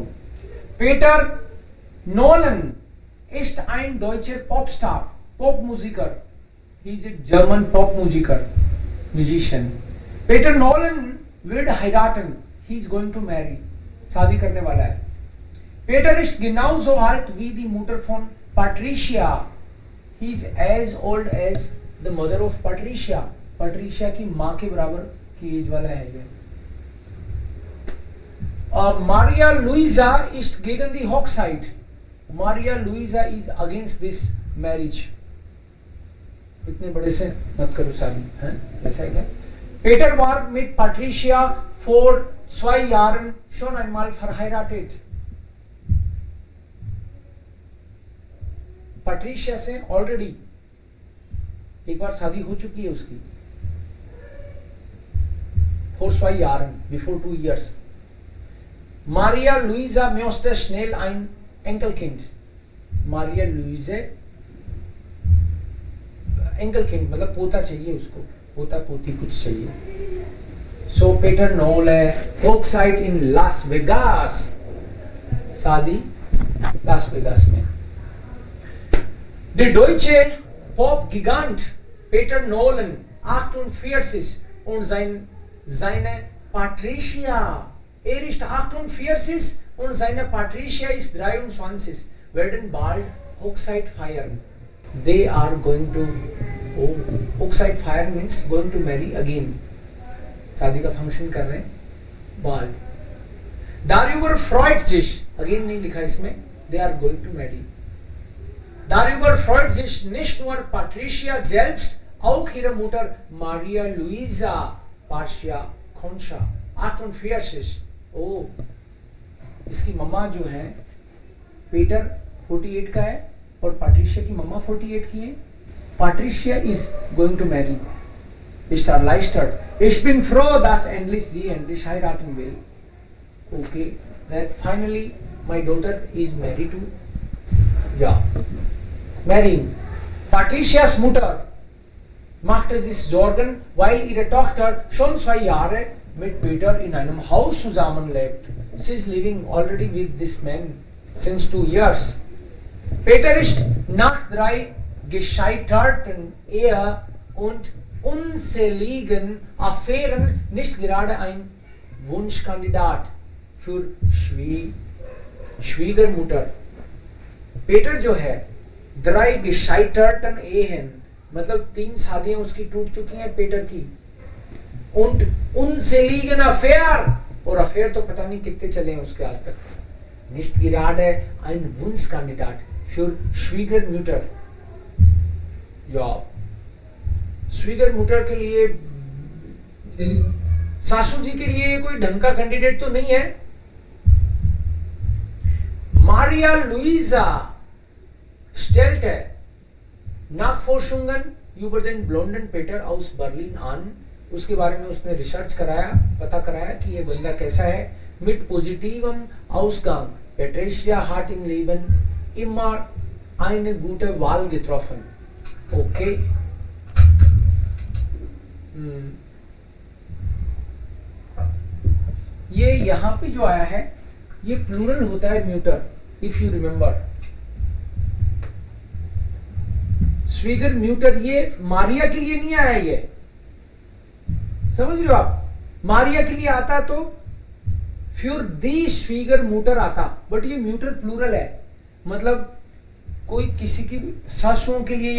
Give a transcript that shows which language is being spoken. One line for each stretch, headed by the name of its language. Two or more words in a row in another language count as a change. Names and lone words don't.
German: Peter Nolan ist ein deutscher Popstar, Popmusiker.
English: He is a German Popmusiker, musician.
German: Peter Nolan wird heiraten.
English: He is going to marry.
Hindi: शादी करने वाला है.
German: Peter ist genauso alt wie die Mutter von Patricia.
English: He is as old as the mother of Patricia.
Hindi: Patricia की माँ के बराबर की एज वाला है ये.
German: Maria Luisa ist gegen die Hochzeit.
English: Maria Luisa is against this marriage.
Hindi: इतने बड़े से मत करो शादी, हैं? ऐसा है क्या?
German: Peter war mit Patricia vor 2 Jahren schon einmal verheiratet.
Hindi: Patricia से already एक बार शादी हो चुकी है उसकी.
German: Vor 2 Jahren,
English: before 2 years.
German: Maria Luisa möchte schnell ein Enkelkind.
Hindi: Maria Luise Enkelkind मतलब पोता चाहिए उसको, पोता पोती कुछ चाहिए.
German: So Peter Nolan Hochzeit in Las Vegas.
Hindi: शादी लास वेगास में.
German: Der deutsche Pop-Gigant Peter Nolan 48 und seine Patricia. Er ist 48 und seine Patricia ist 23. Werden bald Hochzeit feiern.
English: They are going to
German: Hochzeit feiern
English: means going to marry again.
Hindi: शादी का फंक्शन कर रहे हैं bald.
German: Darüber freut sich.
Hindi: Again नहीं लिखा इसमें.
English: They are going to marry.
German: Darüber freut sich nicht nur Patricia selbst, auch ihre Mutter Maria Luisa Patricia Concha 48.
Hindi: ओ, इसकी मम्मा जो है पीटर 48 का है और पैट्रिशिया की मम्मा 48 की है.
English: Patricia is going to marry.
German: Ist erleichtert. Ich bin froh, dass endlich sie endlich heiraten will.
English: Okay, that finally my daughter is married to. Ja, marrying.
German: Patricias Mutter machte sich Sorgen, weil ihre Tochter schon 2 Jahre mit Peter in einem Haus zusammenlebt.
English: She is living already with this man since 2 years.
German: Peter ist nach 3 gescheiterten Ehe und unzähligen Affären nicht gerade ein Wunschkandidat für Schwiegermutter.
Hindi: पेटर जो है
German: 3 gescheiterten Ehen
Hindi: मतलब 3 शादियां उसकी टूट चुकी हैं पेटर की
German: und unzähligen Affären
Hindi: और अफेयर तो पता नहीं कितने चले हैं उसके आज तक
German: nicht gerade ein Wunschkandidat für Schwiegermutter ja Schwiegermutter
Hindi: के लिए सासू जी के लिए कोई ढंग का कैंडिडेट तो नहीं है
German: Maria Luisa stellte Nachforschungen über den blonden Peter aus Berlin an.
Hindi: उसके बारे में उसने रिसर्च कराया पता कराया कि ये बंदा कैसा है
German: mit positivem Ausgang. Patricia hat im Leben immer eine gute Wahl getroffen.
English: Okay.
Hindi: ये यहाँ पे जो आया है ये प्लूरल होता है म्यूटर
English: if you remember
German: Schwieger Mutter
Hindi: ये मारिया के लिए नहीं आया ये समझ रहे हो आप मारिया के लिए आता तो
German: für die Schwieger Mutter
Hindi: आता बट ये म्यूटर प्लूरल है मतलब कोई किसी की सासुओं के लिए ये